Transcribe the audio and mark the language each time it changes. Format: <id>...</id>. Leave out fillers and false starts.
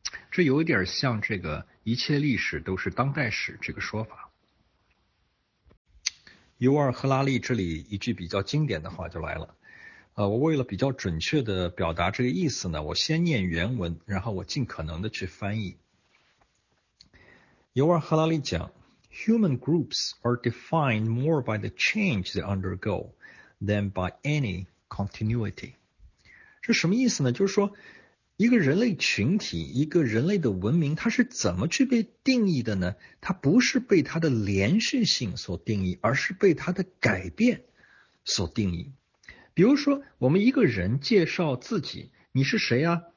<zh>这有点像这个一切历史都是当代史这个说法。尤尔赫拉利这里一句比较经典的话就来了，我为了比较准确的表达这个意思呢，我先念原文，然后我尽可能的去翻译。尤尔赫拉利讲</zh> <en>,Human groups are defined more by the change they undergo than by any continuity.</en> <zh>这什么意思呢？就是说一个人类群体，一个人类的文明，它是怎么去被定义的呢？它不是被它的连续性所定义，而是被它的改变所定义。比如说我们一个人介绍自己，你是谁啊？</zh>